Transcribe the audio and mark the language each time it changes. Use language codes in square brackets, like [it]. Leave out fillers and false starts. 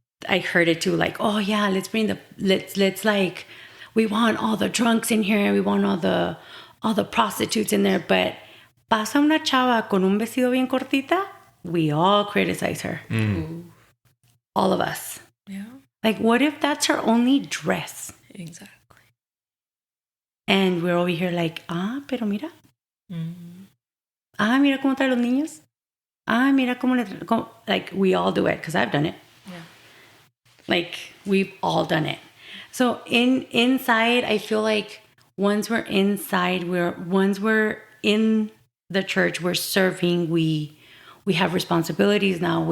[en] I heard it too, like, oh yeah, let's like, we want all the drunks in here, we want all the prostitutes in there, but [es] pasa una chava con un vestido bien cortita, [en] we all criticize her. All of us. Yeah. Like, what if that's her only dress? Exactly. And we're over here like, [es] pero mira. Mira cómo trae los niños. Mira cómo [en] like, we all do it, because I've done it. Yeah. Like, we've all done it. So inside, I feel like once we're inside, once we're in the church, we're serving, we have responsibilities now.